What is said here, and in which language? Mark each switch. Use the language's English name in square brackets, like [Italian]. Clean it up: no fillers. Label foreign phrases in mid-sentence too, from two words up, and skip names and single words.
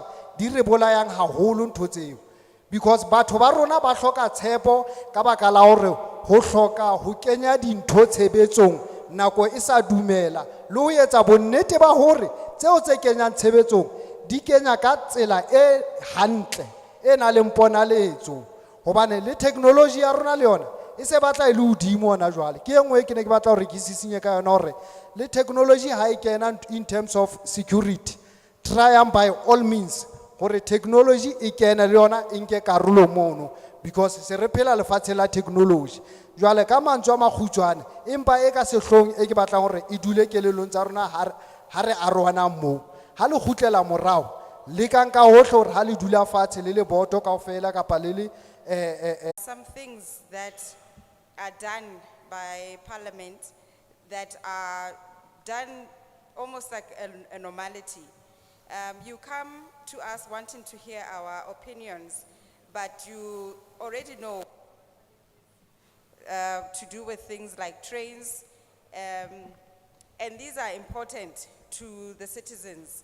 [Southern Sotho] di re bolayang haholo ntho tseo because batho ba rona ba hloka tshepo ka baka la hore ho hloka ho kenya dintho tshebetsong nako e sa dumela le ho etsa bonnete ba hore tseo tse kenyang tshebetsong di kenya ka tsela e hantle e na le mponaletso hobane le technology ya rona le yona e se batla e le hodimo hona jwale ke engwe ke ne ke batla hore ke sisinye ka yona hore le technology ha e kena [English] in terms of security try and by all means [Southern Sotho] hore technology e kena le yona e nke karolo mono because se re phela lefatshe la technology jwale ka mantswe a makgutshwane empa e ka sehlong e ke batlang hore e dule kelellong tsa rona ha re arohana moo ha le khutlela morao le ka nka hohle hore ha le dula fatshe le le boto kaofela kapa le le [English] Some things that are done by Parliament that are done almost like a normality. You come to us wanting to hear our opinions, but you already know to do with things like trains, and these are important to the citizens.